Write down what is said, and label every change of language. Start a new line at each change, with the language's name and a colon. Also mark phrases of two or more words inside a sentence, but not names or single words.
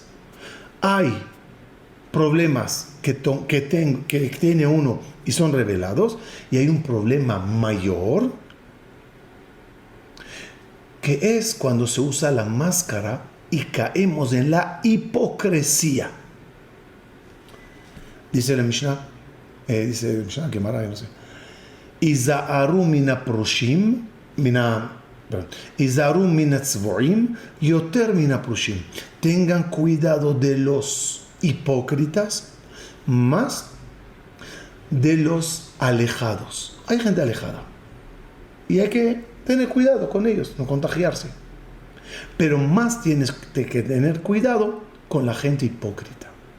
Spanish: Hay problemas que tiene uno y son revelados, y hay un problema mayor, que es cuando se usa la máscara y caemos en la hipocresía. Dice la Mishnah, Gemara, no sé.
Hebrew: היזהרו מן הפרושים היזהרו מן הצבועים יותר מן הפרושים.
Spanish: Tengan cuidado de los hipócritas más de los alejados. Hay gente alejada y hay que tener cuidado con ellos, no contagiarse. Pero más tienes que tener cuidado con la gente hipócrita.